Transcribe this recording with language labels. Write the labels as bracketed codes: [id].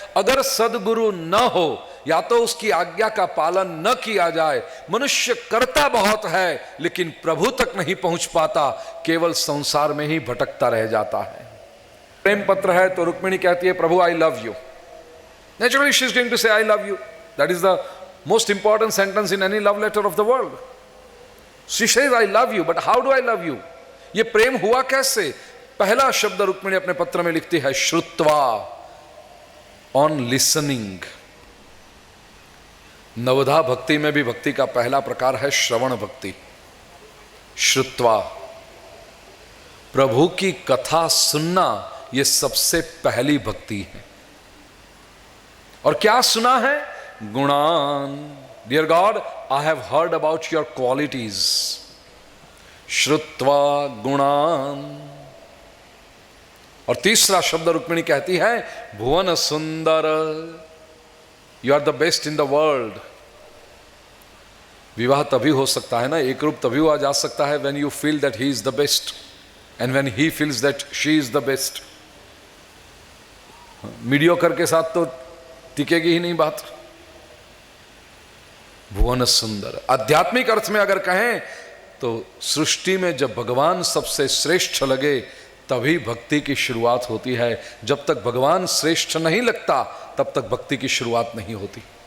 [hi] अगर सदगुरु न हो या तो उसकी आज्ञा का पालन न किया जाए, मनुष्य करता बहुत है लेकिन प्रभु तक नहीं पहुंच पाता, केवल संसार में ही भटकता रह जाता है। प्रेम पत्र है तो रुक्मिणी कहती है, प्रभु [en] I love you. Naturally she is going to say I love you. That is the most important sentence in any love letter of the world. She says, I love you, but how do I love you? [hi] ये प्रेम हुआ कैसे? पहला शब्द रुक्मिणी अपने पत्र में लिखती है, श्रुत्वा, [en] On listening. [hi] नवधा भक्ति में भी भक्ति का पहला प्रकार है श्रवण भक्ति। श्रुत्वा, प्रभु की कथा सुनना, यह सबसे पहली भक्ति है। और क्या सुना है? गुणान। [en] Dear God, I have heard about your qualities. [sa] श्रुत्वा गुणान। [hi] और तीसरा शब्द रुक्मिणी कहती है, भुवन सुंदर, [en] You are the best in the world. [hi] विवाह तभी हो सकता है ना, एक रूप तभी हुआ जा सकता है [en] when you feel that he is the best and when he feels that she is the best. [hi] Mediocre के साथ तो टिकेगी ही नहीं बात। भुवन सुंदर, आध्यात्मिक अर्थ में अगर कहें तो सृष्टि में जब भगवान सबसे श्रेष्ठ लगे तभी भक्ति की शुरुआत होती है। जब तक भगवान श्रेष्ठ नहीं लगता तब तक भक्ति की शुरुआत नहीं होती।